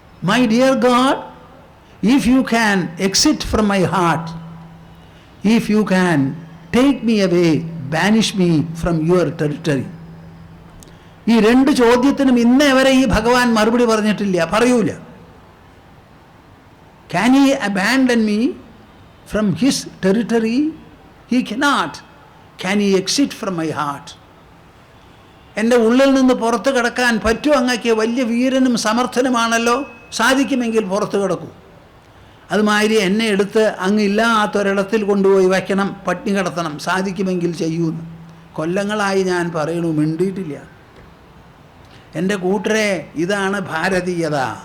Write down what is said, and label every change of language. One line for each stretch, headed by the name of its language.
English: My dear god, if you can exit from my heart, if you can take me away, banish me from your territory.
Malayalam: ഈ രണ്ട് ചോദ്യത്തിനും ഇന്നേ വരെ ഈ ഭഗവാൻ മറുപടി പറഞ്ഞിട്ടില്ല, പറയൂല.
English: Can he abandon me from his territory? He cannot. Can he exit from my heart?
Malayalam: എൻ്റെ ഉള്ളിൽ നിന്ന് പുറത്ത് കിടക്കാൻ പറ്റും അങ്ങക്ക്? വലിയ വീരനും സമർത്ഥനുമാണല്ലോ, സാധിക്കുമെങ്കിൽ പുറത്ത് കിടക്കൂ. അതുമാതിരി എന്നെ എടുത്ത് അങ്ങ് ഇല്ലാത്തൊരിടത്തിൽ കൊണ്ടുപോയി വയ്ക്കണം, പട്ടിണി കിടത്തണം, സാധിക്കുമെങ്കിൽ ചെയ്യൂന്ന്. കൊല്ലങ്ങളായി ഞാൻ പറയണു, മിണ്ടിയിട്ടില്ല. എൻ്റെ കൂട്ടരെ, ഇതാണ് ഭാരതീയത.